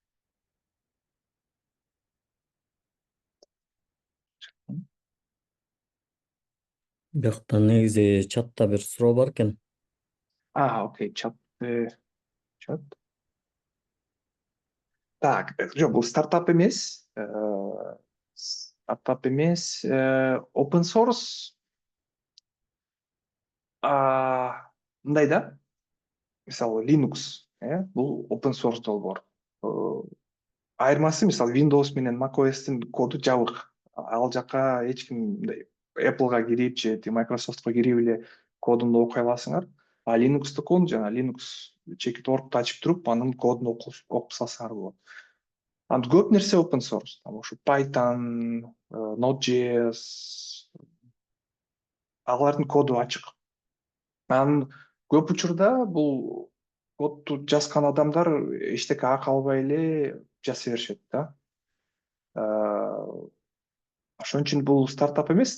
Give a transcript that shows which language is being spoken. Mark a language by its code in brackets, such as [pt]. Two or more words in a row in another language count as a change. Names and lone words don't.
[ky] Биякта негизи чатта бир суроо бар экен. Окей, чат. Так, жок, бул стартап эмес. Стартап эмес, [en] open source. [ky] Мындай да, мисалы Linux, бул [en] open source [ky] долбоор. Айырмасы, мисалы, Windows менен macOS'тин коду жабык. Ал жака эч ким мындай Apple'га кирип же Microsoft'ка кирип эле кодун окуй аласыңар. А Linux'тыкын жана Linux чекит оргду ачып туруп, анын кодун окуп салсаңар болот. Анда көп нерсе [en] open source. [ky] Ушу Python, Node.js, алардын коду ачык. Анан көп учурда бул кодду жазган адамдар эчтеке акы албай эле жаза беришет да. Ошон үчүн бул стартап эмес.